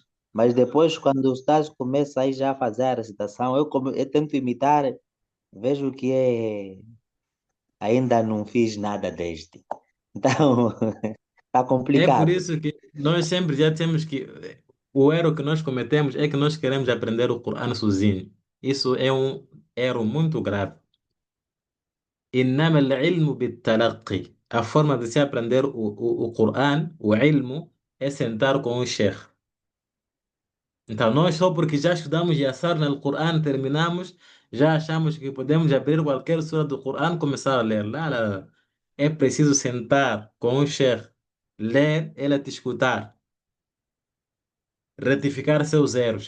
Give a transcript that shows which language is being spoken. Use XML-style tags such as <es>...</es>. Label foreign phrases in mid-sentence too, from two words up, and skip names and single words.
<pt>Mas depois, quando o estágio começa aí já a fazer a recitação, eu tento imitar, vejo que ainda não fiz nada deste. Então, Tá É por complicado. isso que nós sempre já temos que. O erro que nós cometemos é que nós queremos aprender o Corão sozinho. Isso é um erro muito grave.</pt> <ar>إنما العلم بالتلقي.</ar> <pt>A forma de se aprender o Corão, o ilmo, é sentar com o Sheikh. Então, nós só porque já estudamos Yassar no Corão, terminamos, já achamos que podemos abrir qualquer sura do Corão e começar a ler. Lá, lá, lá. É preciso sentar com o Sheikh, ler, ele te escutar, retificar seus erros.</pt>